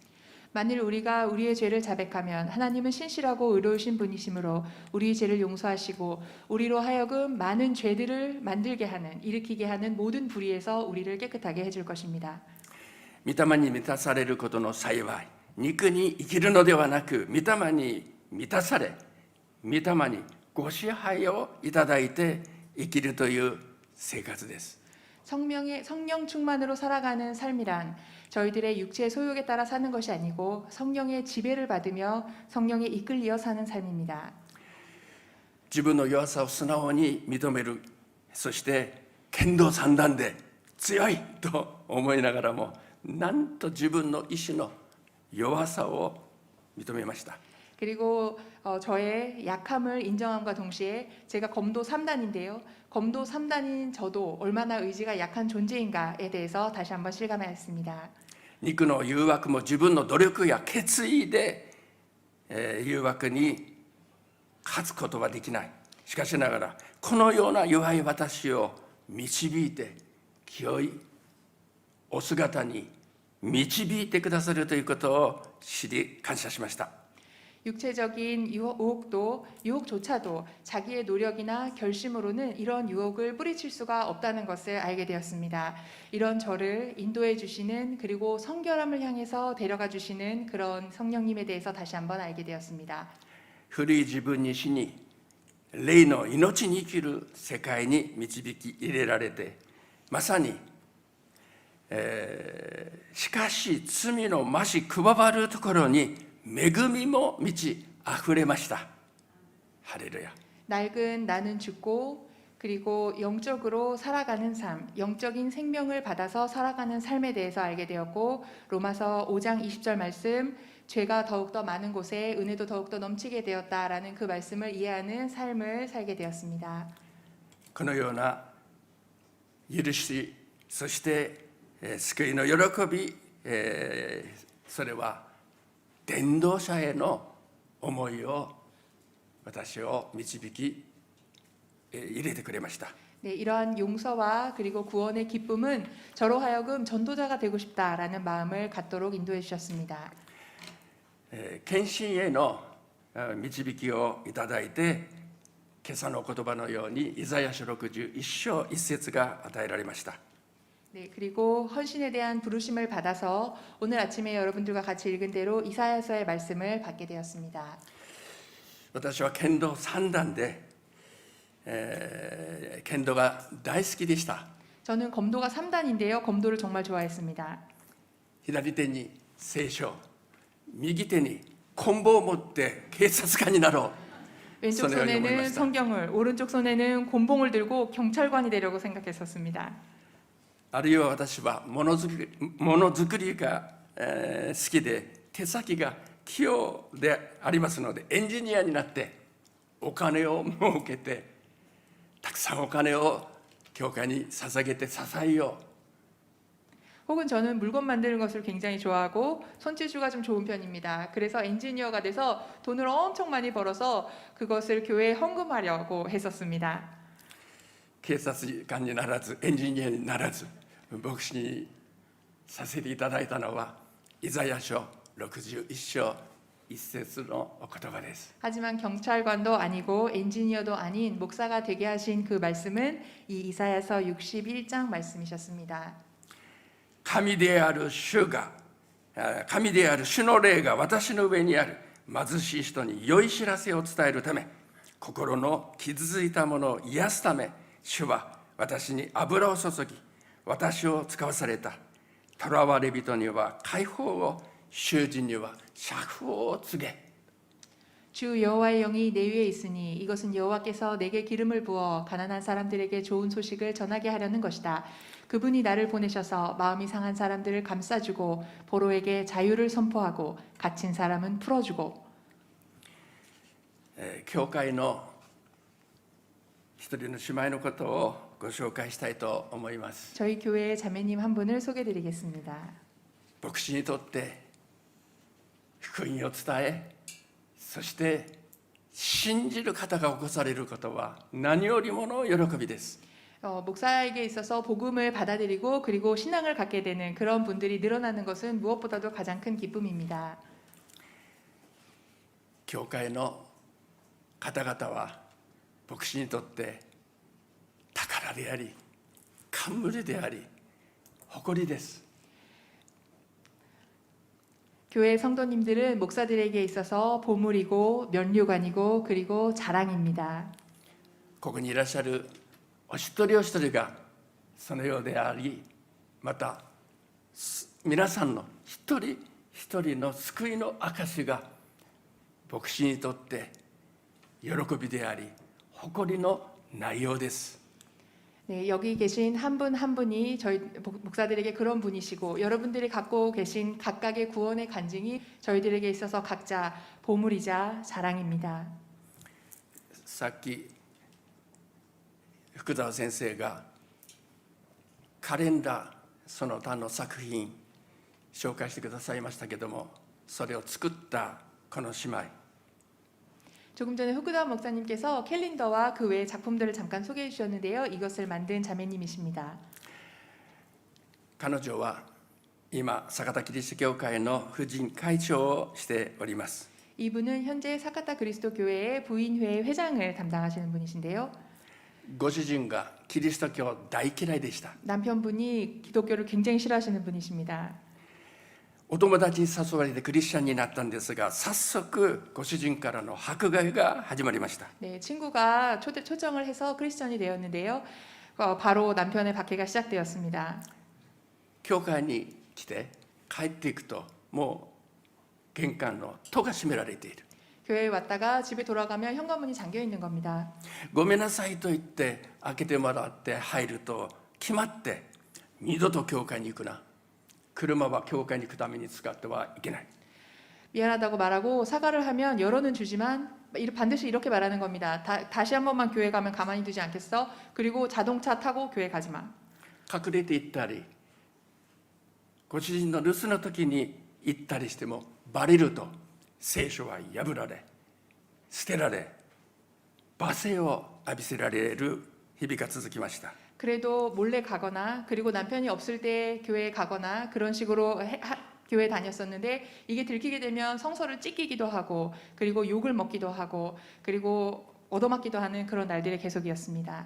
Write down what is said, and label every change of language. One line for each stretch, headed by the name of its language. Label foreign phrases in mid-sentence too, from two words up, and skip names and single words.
Korean: 만일 우리가 우리의 죄를 자백하면 하나님은 신실하고 의로우신 분이시므로 우리의 죄를 용서하시고 우리로 하여금 많은 죄들을 만들게 하는, 일으키게 하는 모든 불의에서 우리를 깨끗하게 해줄 것입니다.
Japanese: 御霊に満たされることの幸い、肉に生きるのではなく、御霊に満たされ、御霊にご支配をいただいて生きるという生活です。
Korean: 성령 충만으로 살아가는 삶이란 저희들의 육체의 소욕에 따라 사는 것이 아니고 성령의 지배를 받으며 성령에 이끌려 사는 삶입니다.
Japanese: 自分の弱さを素直に認める、そして剣道三段で強いと思いながらも、なんと自分の意志の弱さを認めました。
Korean: 그리고 저의 약함을 인정함과 동시에 제가 검도 3단인데요. 검도 3단인 저도 얼마나 의지가 약한 존재인가에 대해서 다시 한번 실감하였습니다.
Japanese: 肉の誘惑も自分の努力や決意で、誘惑に勝つことはできない。しかしながらこのような弱い私を導いて清いお姿に導いてくださるということを知り感謝しました。
Korean: 육체적인 유혹조차도 자기의 노력이나 결심으로는 이런 유혹을 뿌리칠 수가 없다는 것을 알게 되었습니다. 이런 저를 인도해 주시는 그리고 성결함을 향해서 데려가 주시는 그런 성령님에 대해서 다시 한번 알게 되었습니다.
Japanese: 古い自分に死に、霊の命に生きる世界に導き入れられて、まさにしかし罪の増し加わるところに恵みも満ち溢れました。ハレルヤ。
Korean: 낡은 나는 죽고 그리고 영적으로 살아가는 삶, 영적인 생명을 받아서 살아가는 삶에 대해서 알게 되었고 로마서 5장 20절 말씀 죄가 더욱더 많은 곳에 은혜도 더욱더 넘치게 되었다라는 그 말씀을 이해하는 삶을 살게 되었습니다.
Japanese: このような許し、そして救いの喜び、それは伝道者への思いを私を導き入れてくれました。
Korean: 네, 이러한 용서와 그리고 구원의 기쁨은 저로 하여금 전도자가 되고 싶다라는 마음을 갖도록 인도해 주셨습니다.
Japanese: 献身への導きをいただいて、今朝の言葉のようにイザヤ書61章1節が与えられました。
Korean: 네, 그리고 헌신에 대한 부르심을 받아서 오늘 아침에 여러분들과 같이 읽은 대로 이사야서의 말씀을 받게 되었습니다.
Japanese: 私は剣道3段で、剣道が大好きでした。
Korean: 저는 검도가 3단인데요. 검도를 정말 좋아했습니다.
Japanese: 左手に聖書、右手に棍棒を持って警察官になろう。
Korean: 왼쪽
Japanese: そのように思いま
Korean: 손에는
Japanese: した。
Korean: 성경을, 오른쪽 손에는 곤봉을 들고 경찰관이 되려고 생각했었습니다.
Japanese: あるいは私はものづくりが、好きで手先が器用でありますので、エンジニアになってお金を儲けてたくさんお金を教会に捧げて支えよう。
Korean: 혹은 저는 물건 만드는 것을 굉장히 좋아하고 손재주가 좀 좋은 편입니다. 그래서 엔지니어가 돼서 돈을 엄청 많이 벌어서 그것을 교회에 헌금하려고 했었습니다.
Japanese: 警察官にならずエンジニアにならず牧師にさせていただいたのはイザヤ書61章1節のお言葉です。
Korean: 하지만 경찰관도 아니고 엔지니어도 아닌 목사가 되게 하신 그 말씀은 이 이사야서 61장 말씀이셨습니다.
Japanese: 神である主の霊が私の上にある。貧しい人に良い知らせを伝えるため、心の傷ついたものを癒すため、主は私に油を注ぎ、私を使わされた。囚われ人には解放を、囚人には釈放を告げ。
Korean: 주 여호와의 영이 내 위에 있으니 이것은 여호와께서 내게 기름을 부어 가난한 사람들에게 좋은 소식을 전하게 하려는 것이다. 그분이 나를 보내셔서 마음이 상한 사람들을 감싸주고 포로에게 자유를 선포하고 갇힌 사람은 풀어주고.
Japanese: 教会の一人の姉妹のことをご紹介したいと思います。
Korean: 저희 교회의 자매님 한 분을 소개드리겠습니다.
Japanese: 牧師にとって福音を伝え、そして信じる方が起こされることは何よりもの喜びです。
Korean: 목사에게 있어서 복음을 받아들이고 그리고 신앙을 갖게 되는 그런 분들이 늘어나는 것은 무엇보다도 가장 큰 기쁨입니다.
Japanese: 教会の方々は牧師にとって宝であり、冠であり、誇りです。
Korean: 교회 성도님들은 목사들에게 있어서 보물이고 면류관이고 그리고 자랑입니다.
Japanese: ここにいらっしゃるお一人お一人がそのようであり、また皆さんの一人一人の救いの証が牧師にとって喜びであり誇りの内容です。
Korean: 네, 여기 계신 한 분 한 분이 저희 목사들에게 그런 분이시고 여러분들이 갖고 계신 각각의 구원의 간증이 저희들에게 있어서 각자 보물이자 자랑입니다.
Japanese: さっき福澤先生がカレンダーその他の作品紹介してくださいましたけども、それを作ったこの姉妹、
Korean: 조금 전에 후쿠다 목사님께서 캘린더와 그 외의 작품들을 잠깐 소개해 주셨는데요. 이것을 만든 자매님이십니다.
Japanese: 彼女は今酒田キリスト教会の婦人会長をしております。
Korean: 이분은 현재 사카타 그리스도 교회의 부인회 회장을 담당하시는 분이신데요.
Japanese: ご主人がキリスト教大嫌いでした。
Korean: 남편분이 기독교를 굉장히 싫어하시는 분이십니다.
Japanese: お友達に誘われてクリスチャンになったんですが、早速ご主人からの迫害が始まりました。
Korean: 네, 친구가 초청을 해서 크리스천이 되었는데요. 바로 남편의 박해가 시작되었습니다.
Japanese: 教会に来て帰っていくともう玄関の戸が閉められている。
Korean: 교회에 왔다가 집에 돌아가면 현관문이 잠겨 있는 겁니다.
Japanese: ごめんなさいと言って開けてもらって入ると決まって二度と教会に行くな。車は教会に行くために使ってはいけない。
Korean: 미안하다고 말하고 사과를 하면 열어는 주지만 반드시 이렇게 말하는 겁니다. 다시 한 번만 교회 가면 가만히 두지 않겠어? 그리고 자동차 타고 교회 가지 마.
Japanese: 隠れて行ったりご主人の留守の時に行ったりしてもバレると聖書は破られ捨てられ罵声を浴びせられる日々が続きました。
Korean: 그래도 몰래 가거나 그리고 남편이 없을 때 교회에 가거나 그런 식으로 교회 다녔었는데 이게 들키게 되면 성서를 찢기기도 하고 그리고 욕을 먹기도 하고 그리고 얻어맞기도 하는 그런 날들의 계속이었습니다.